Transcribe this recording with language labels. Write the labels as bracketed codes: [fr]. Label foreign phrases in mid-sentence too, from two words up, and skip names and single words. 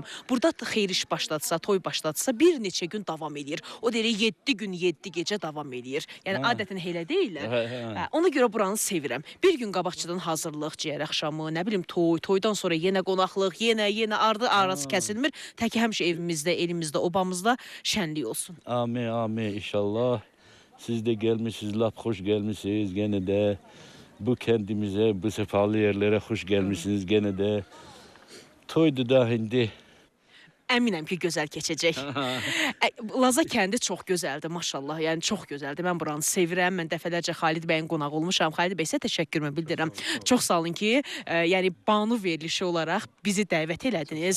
[az] Burada xeyir iş başlatsa, toy başlatsa bir neçə gün davam edir. O deyir 7 gün, 7 gecə davam edir. Yəni adətən elə deyirlər. Ona görə buranı sevirəm. Bir gün qabaqçıdan hazırlıq, ciyər axşamı, nə bilim toydan sonra yenə qonaqlıq, yenə arası kəsilmir. Təki həmişə evimizdə, elimizdə, obamızda şənlik olsun. Amin, amin inşallah. Siz de gelmişsiniz, lap hoş gelmişsiniz gene de. Bu kendimize, bu sefalı yerlere hoş gelmişsiniz gene de. Toydu da hindi. Əminəm ki, gözəl keçəcək. Laza kəndi çox gözəldir, maşallah. Yəni, çox gözəldir. Mən buranı sevirəm. Mən dəfələrcə Xalid bəyin qonağı olmuşam. Xalid bəy, sizə təşəkkürümü bildirirəm. Çox sağ olun ki, yəni, Banu verilişi olaraq bizi dəvət elədiniz.